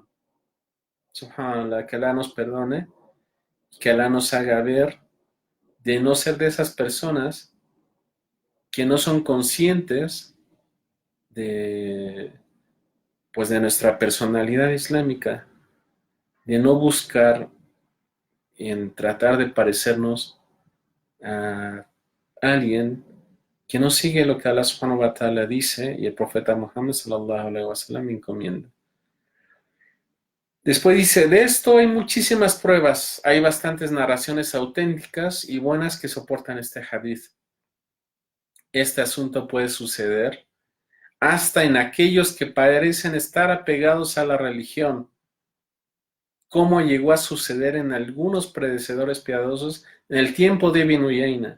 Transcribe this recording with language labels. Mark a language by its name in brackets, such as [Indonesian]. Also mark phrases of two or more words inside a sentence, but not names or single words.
[Spanish] Subhanallah, que Alá nos perdone, que Alá nos haga ver de no ser de esas personas que no son conscientes de, pues, de nuestra personalidad islámica, de no buscar en tratar de parecernos a alguien que no sigue lo que [Arabic] الله سبحانه وتعالى [Spanish] dice y el profeta Muhammad [Arabic] صلى الله عليه وسلم [Spanish] encomienda. Después dice, de esto hay muchísimas pruebas, hay bastantes narraciones auténticas y buenas que soportan este hadith. Este asunto puede suceder hasta en aquellos que parecen estar apegados a la religión, como llegó a suceder en algunos predecesores piadosos en el tiempo de Ibn Uyayna.